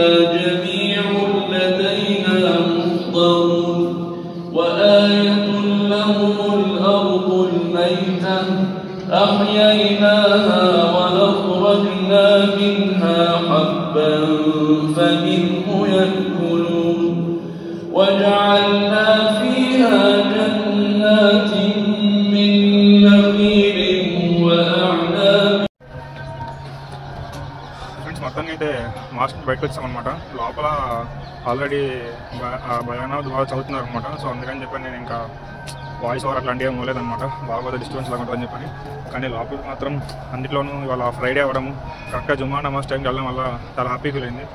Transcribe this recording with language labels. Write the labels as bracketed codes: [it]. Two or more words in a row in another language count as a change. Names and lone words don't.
[ar] جميع لدينا محضرون وآية لهم الأرض الميتة أحييناها ونخرجنا منها حبا فمنه يأكلون وجعلنا فيها جنات من نخيل وأعناب. [te] ఫ్రెండ్స్ మొత్తానికి అయితే మాస్క్ బయటకు వచ్చామన్నమాట. లోపల ఆల్రెడీ భయానా బాగా చదువుతున్నారు అనమాట. సో అందుకని చెప్పి నేను ఇంకా [en] voice over [te] అట్లాంటివి ఏం పోలేదన్నమాట, బాగా డిస్టర్బెన్స్ లాగా ఉంటుందని చెప్పని. కానీ లోపల మాత్రం అన్నింటిలోనూ ఇవాళ ఫ్రైడే అవ్వడము, కరెక్ట్గా జుమ్మా నమాజ్ టైంకి వెళ్ళడం వల్ల చాలా [en] happy feel [te] అయింది.